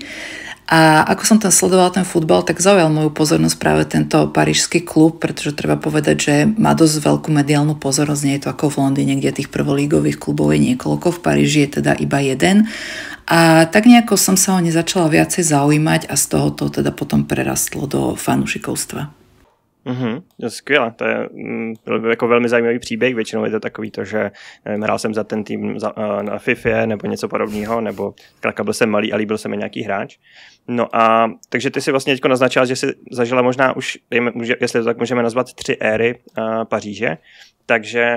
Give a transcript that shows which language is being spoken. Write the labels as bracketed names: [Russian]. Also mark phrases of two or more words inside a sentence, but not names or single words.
[Slovak] A ako som tam sledovala ten futbal, tak zaujal moju pozornosť práve tento parížský klub, pretože treba povedať, že má dosť veľkú mediálnu pozornosť, nie je to ako v Londýne, kde tých prvolígových klubov je niekoľko, v Paríži je teda iba jeden. A tak nejako som sa o ne začala viacej zaujímať a z toho to teda potom prerastlo do fanúšikovstva. [Czech] Skvěle, to je jako velmi zajímavý příběh, většinou je to takový to, že nevím, hrál jsem za ten tým na FIFA nebo něco podobného, nebo zkrátka byl jsem malý a líbil se mi nějaký hráč. No a takže ty si vlastně teďko naznačila, že jsi zažila možná už, jestli to tak můžeme nazvat, 3 éry Paříže, takže